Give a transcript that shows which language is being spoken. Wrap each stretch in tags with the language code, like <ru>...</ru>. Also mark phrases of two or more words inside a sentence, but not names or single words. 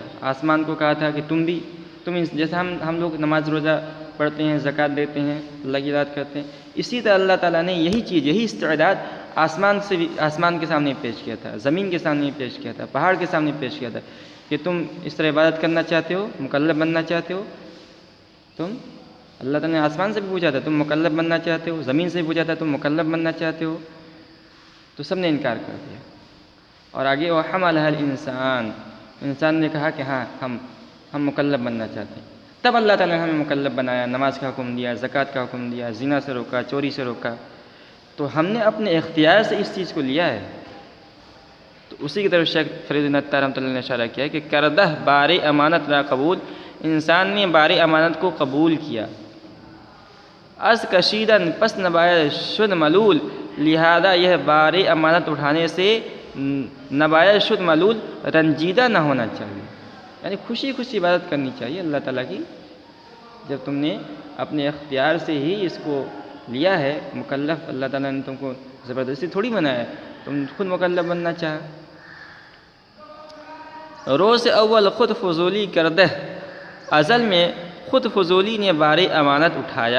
<ur>آسمان کو کہا تھا کہ تم جیسے ہم لوگ نماز روزہ پڑھتے ہیں، زکوٰۃ دیتے ہیں، اللہ کی اطاعت کرتے ہیں، اسی طرح اللہ تعالیٰ نے یہی استعداد آسمان کے سامنے پیش کیا تھا، زمین کے سامنے پیش کیا تھا، پہاڑ کے سامنے پیش کیا تھا کہ تم اس طرح عبادت کرنا چاہتے ہو، مکلف بننا چاہتے ہو، تم اللہ تعالیٰ نے آسمان سے بھی پوچھا تھا تم مکلف بننا چاہتے ہو، زمین سے بھی پوچھا تھا تم مکلف بننا چاہتے ہو، تو سب نے انکار کر دیا۔ اور آگے</ur> <ar>وَحَمَلَهَا الْإِنسَانُ،</ar> <ur>انسان نے کہا کہ ہاں ہم مکلف بننا چاہتے ہیں، تب اللہ تعالیٰ نے ہمیں مکلف بنایا، نماز کا حکم دیا، زکوٰۃ کا حکم دیا، زنا سے روکا، چوری سے روکا۔ تو ہم نے اپنے اختیار سے اس چیز کو لیا ہے۔ تو اسی کی طرف شیخ فرید نطار رحمۃ اللہ نے اشارہ کیا کہ</ur> <fa>کردہ بار امانت را قبول،</fa> <ur>انسان نے بار امانت کو قبول کیا۔</ur> <fa>از کشیدن پس نباید شد ملول،</fa> <ur>لہذا یہ بار امانت اٹھانے سے</ur> <fa>نباید شد ملول،</fa> <ur>رنجیدہ نہ ہونا چاہیے، یعنی خوشی خوشی عبادت کرنی چاہیے اللہ تعالیٰ کی۔ جب تم نے اپنے اختیار سے ہی اس کو لیا ہے مکلف، اللہ تعالیٰ نے تم کو زبردستی تھوڑی بنایا ہے، تم خود مکلف بننا چاہا۔</ur> <fa>روز اول خود فضولی کردہ،</fa> <ur>ازل میں خود فضولی نے بار امانت اٹھایا۔</ur>